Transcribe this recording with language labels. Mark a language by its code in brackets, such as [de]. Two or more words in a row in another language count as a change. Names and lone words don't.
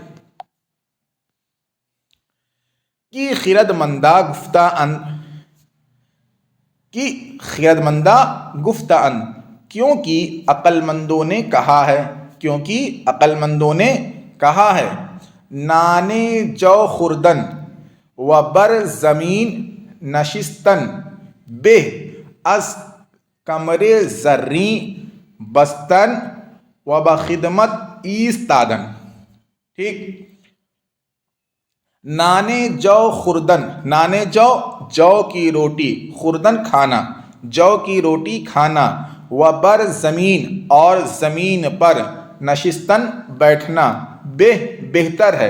[fa] کی خرد مندہ گفتہ ان، کی خرد مندہ گفتہ ان، [ur] کیونکہ عقل مندوں نے کہا ہے، کیونکہ عقل مندوں نے کہا ہے، [fa] نانے جو خوردن و بر زمین نشستن بہ از کمر زریں بستن و بخدمت ایستادن۔ [ur] ٹھیک، [fa] نانے جو خوردن، نانے جو، [ur] جو کی روٹی، خوردن کھانا، جو کی روٹی کھانا، [fa] و بر زمین [ur] اور زمین پر، نشستن بیٹھنا، بہتر ہے،